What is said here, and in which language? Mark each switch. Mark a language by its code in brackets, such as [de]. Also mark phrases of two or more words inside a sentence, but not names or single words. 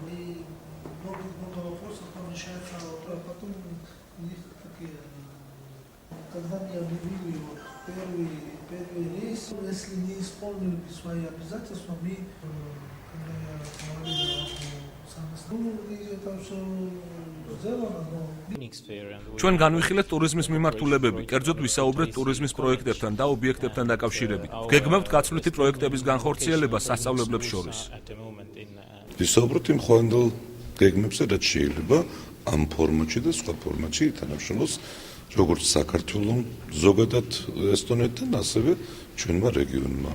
[ru] И много вопросов там решается, а потом у них такие, когда мне объявили вот, первый рейс, если не исполнили свои обязательства, мы, когда я говорил, это все сделано, но... [ka] ჩვენ განვიხილეთ ტურიზმის მიმართულებები, კერძოდ ვისაუბრეთ ტურიზმის პროექტებთან და ობიექტებთან დაკავშირებით. გეგმებთ გაცვლითი პროექტების განხორციელებას სასწავლებლებს შორის. ვისაუბრეთ იმ ხვალინდელ გეგმებზე, რაც შეიძლება ამ ფორმატში და სხვა ფორმატში ითანამშრომლოს როგორც საქართველოს ზოგადად ესტონეთთან, ასევე ჩვენმა რეგიონმა.